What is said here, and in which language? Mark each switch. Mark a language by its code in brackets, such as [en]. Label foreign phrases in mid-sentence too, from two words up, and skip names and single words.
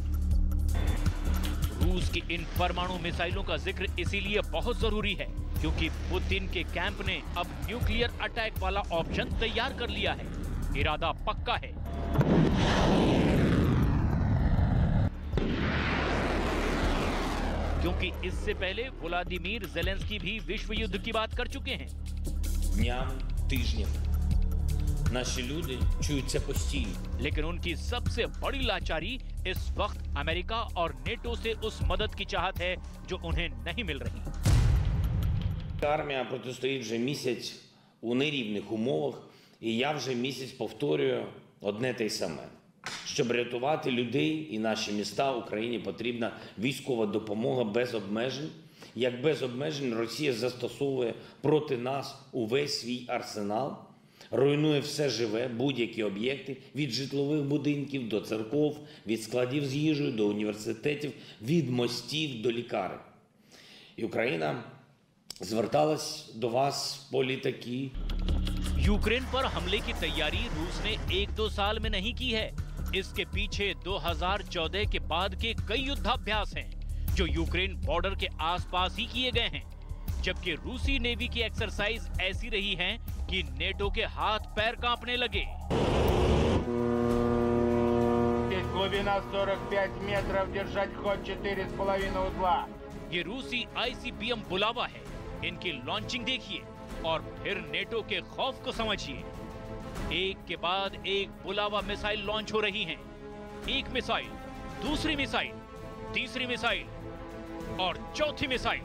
[hi] रूस की इन परमाणु मिसाइलों का जिक्र इसीलिए बहुत जरूरी है क्योंकि पुतिन के कैंप ने अब [en] nuclear attack [hi] वाला ऑप्शन तैयार कर लिया है। इरादा पक्का है। क्योंकि इससे पहले व्लादिमीर ज़ेलेंस्की भी विश्व युद्ध की बात कर चुके हैं। [uk] Днями, тижнями. Наші люди чують це постійно. [hi] लेकिन उनकी सबसे बड़ी लाचारी इस वक्त अमेरिका और नेटो से उस मदद की चाहत है जो उन्हें नहीं मिल रही। [uk] Армія протистоїть вже місяць у нерівних умовах, і я вже місяць повторюю одне те й саме. Щоб рятувати людей і наші міста, Україні потрібна військова допомога без обмежень. Як без обмежень Росія застосовує проти нас увесь свій арсенал. руйнує все живе, будь-які об'єкти, від житлових будинків до церков, від складів з їжею до університетів, від мостів до лікарень. І Україна зверталась до вас по літаки. [hi] यूक्रेन पर हमले की तैयारी रूस ने 1-2 साल में नहीं की है। इसके पीछे 2014 के बाद के कई युद्धाभ्यास हैं, जो यूक्रेन बॉर्डर के आसपास ही किए गए हैं। जबकि रूसी नेवी की एक्सरसाइज ऐसी रही हैं कि नेटो के हाथ पैर कांपने लगे। [ru] Глубина 45 метров, держать ход 4,5 узла. [hi] ये रूसी ICBM बुलावा है। इनकी लॉन्चिंग देखिए और फिर नेटो के खौफ को समझिए। एक के बाद एक बुलावा [en] missile launch [hi] हो रही हैं। एक मिसाइल, दूसरी मिसाइल, तीसरी मिसाइल और चौथी मिसाइल।